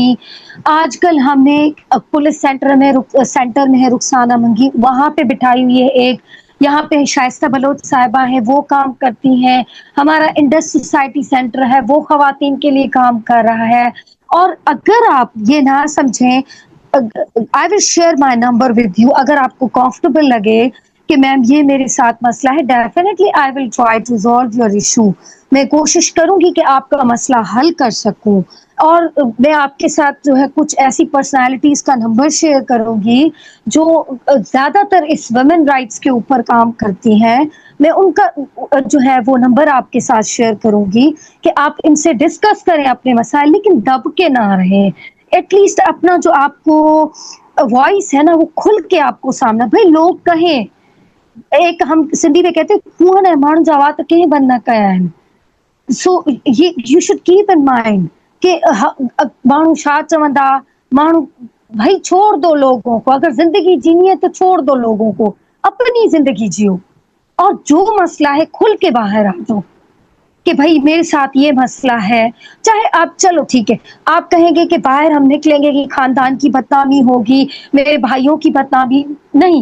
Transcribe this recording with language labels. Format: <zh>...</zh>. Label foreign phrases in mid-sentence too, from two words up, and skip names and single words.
<ur>آج کل ہم نے پولیس سینٹر میں ہے رخسانہ منگی، وہاں پہ بٹھائی ہوئی ہے ایک. یہاں پہ شائستہ بلوچ صاحبہ ہیں، وہ کام کرتی ہیں. ہمارا انڈس سوسائٹی سینٹر ہے، وہ خواتین کے لیے کام کر رہا ہے. اور اگر آپ یہ نہ سمجھیں،</ur> <en>I will share my number with you.</en> <ur>اگر آپ کو کمفرٹیبل لگے کہ میم یہ میرے ساتھ مسئلہ ہے، ڈیفینیٹلی</ur> <en>I will try to resolve your issue.</en> <ur>میں کوشش کروں گی کہ آپ کا مسئلہ حل کر سکوں. اور میں آپ کے ساتھ جو ہے کچھ ایسی پرسنالٹیز کا نمبر شیئر کروں گی جو زیادہ تر اس</ur> <en>women rights</en> <ur>کے اوپر کام کرتی ہیں. میں ان کا جو ہے وہ نمبر آپ کے ساتھ شیئر کروں گی کہ آپ ان سے ڈسکس کریں اپنے مسائل، لیکن دب کے نہ رہیں.</ur> <en>at least</en> <ur>اپنا جو آپ کو وائس ہے نا وہ کھل کے آپ کو سامنا. بھائی لوگ کہیں، ایک ہم سندھی میں کہتے کون ہے</ur> <sd>ماڻهو جا وات</sd> <ur>کہیں بند نہ کیا ہے.</ur> <en>so you should keep in mind</en> <ur>کہ</ur> <sd>ماڻهو چھا چوندا،</sd> <ur>ماڻهو بھائی چھوڑ دو لوگوں کو، اگر زندگی جینی ہے تو چھوڑ دو لوگوں کو، اپنی زندگی جیو، اور جو مسئلہ ہے کھل کے باہر آ جاؤ کہ بھائی میرے ساتھ یہ مسئلہ ہے. چاہے آپ چلو ٹھیک ہے آپ کہیں گے کہ باہر ہم نکلیں گے کہ خاندان کی بدنامی ہوگی، میرے بھائیوں کی بدنامی نہیں.</ur>